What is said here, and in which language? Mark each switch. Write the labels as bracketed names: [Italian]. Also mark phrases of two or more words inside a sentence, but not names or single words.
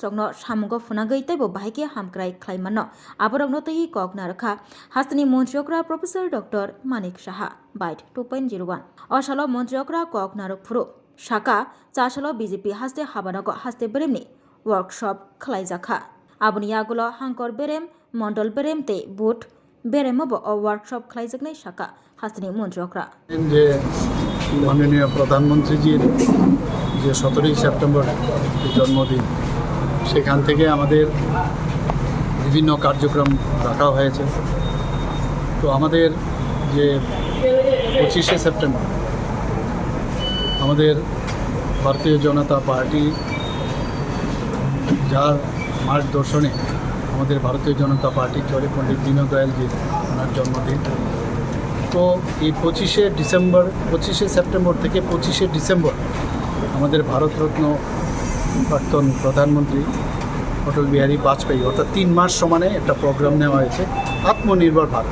[Kok Borok] रंनो सामुगो फुनांगै तैबो बाहायके हामक्राय खालायमानो आबरंनो तै कक नारखा हास्तेनि मन्त्रियकरा प्रोफेसर डॉक्टर मानिक साहा बाइट 2.01 असालो मन्त्रियकरा कक नारक फुरो साका चासालो बीजेपी हास्ते हाबानगो हास्ते बेरेमनि वर्कशप खालायजाखा आबुनि आगुलो हांकर बेरेम मंडल बेरेम ते बुट बेरेमबो वर्कशप खालायजागनाय साका हास्तेनि मन्त्रियकरा [Bangla] যে মাননীয় প্রধানমন্ত্রীজির যে 17 সেপ্টেম্বর জন্মদিন সেখান থেকে আমাদের বিভিন্ন কার্যক্রম রাখা হয়েছে তো আমাদের যে 25 সেপ্টেম্বর আমাদের ভারতীয় জনতা পার্টি যার মার্গদর্শনে আমাদের ভারতীয় জনতা পার্টি চলে পণ্ডিত দীনদয়ালজির ওনার জন্মদিন তো এই 25 সেপ্টেম্বর থেকে 25 ডিসেম্বর আমাদের ভারতরত্ন প্রাক্তন প্রধানমন্ত্রী অটল বিহারী বাজপেয়ী অর্থাৎ 3 মাস সমানে একটা প্রোগ্রাম নেওয়া হয়েছে আত্মনির্ভর ভারত।